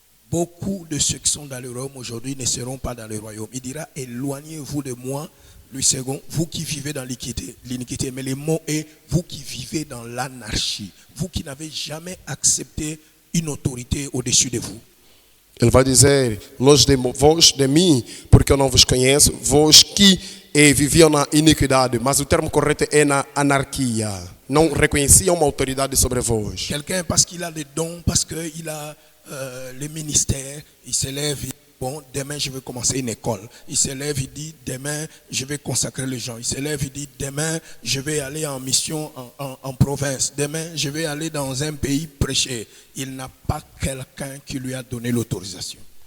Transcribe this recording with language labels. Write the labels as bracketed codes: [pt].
[fr] Beaucoup de ceux qui sont dans le royaume aujourd'hui ne seront pas dans le royaume. Il dira, éloignez-vous de moi, le second, vous qui vivez dans l'iniquité. Mais le mot est, vous qui vivez dans l'anarchie. Vous qui n'avez jamais accepté une autorité au-dessus de vous. [pt] Ele vai dizer, vós de mim, porque eu não vos conheço, vós que viviam na iniquidade, mas o termo correto é na anarquia. Não reconheciam uma autoridade sobre vós. [fr] Quelqu'un, parce qu'il a le don, parce qu'il a le ministère, il se lève, il dit, bon, demain je vais commencer une école. Il se lève, il dit, demain je vais consacrer les gens. Il se lève, il dit, demain je vais aller en mission en province. Demain je vais aller dans un pays prêcher. Il n'a pas quelqu'un qui lui a donné l'autorisation.